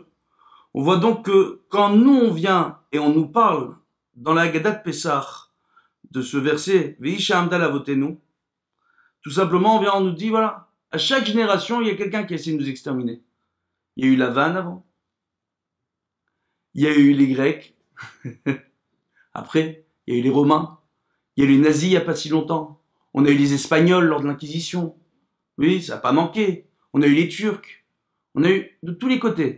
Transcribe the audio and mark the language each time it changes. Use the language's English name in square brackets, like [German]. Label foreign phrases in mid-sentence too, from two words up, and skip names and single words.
[French] On voit donc que quand nous on vient et on nous parle dans la Haggadah de Pessah de ce verset [Hebrew] ושהיא עמדה לאבותינו, [French] tout simplement on nous dit voilà, à chaque génération il y a quelqu'un qui essaie de nous exterminer. Il y a eu la vanne avant, il y a eu les Grecs, après il y a eu les Romains, il y a eu les nazis il n'y a pas si longtemps, on a eu les Espagnols lors de l'Inquisition, oui ça n'a pas manqué, on a eu les Turcs, on a eu de tous les côtés.